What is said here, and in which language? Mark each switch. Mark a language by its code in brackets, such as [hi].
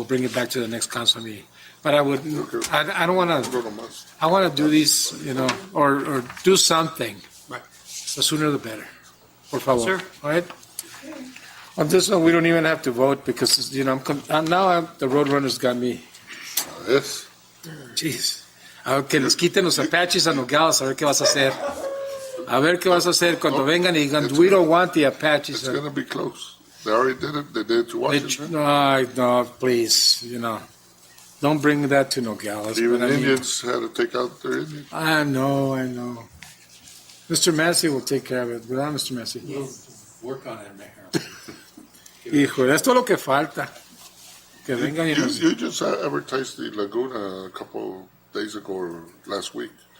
[en] We'll bring it back to the next council meeting. But I would, I don't want to, I want to do these, or do something. Right. The sooner the better. [es] Por favor. [en] Sure. All right? On this one, we don't even have to vote because, the Roadrunners got me. Yes. Jeez. [es] A ver, que les quiten los Apaches a Nogales, a ver qué vas a hacer. A ver qué vas a hacer cuando vengan y digan, [en] we don't want the Apaches. It's going to be close. They already did it. They did it to Washington. No, please, don't bring that to Nogales. Even but I mean, Indians had to take out their Indians. I know. Mr. Massey will take care of it, [es] ¿verdad, [en] Mr. Massey? Work on it, Mayor. [es] Hijo, esto es lo que falta. Que vengan y nos... [en] You just advertised the Laguna a couple days ago or last week.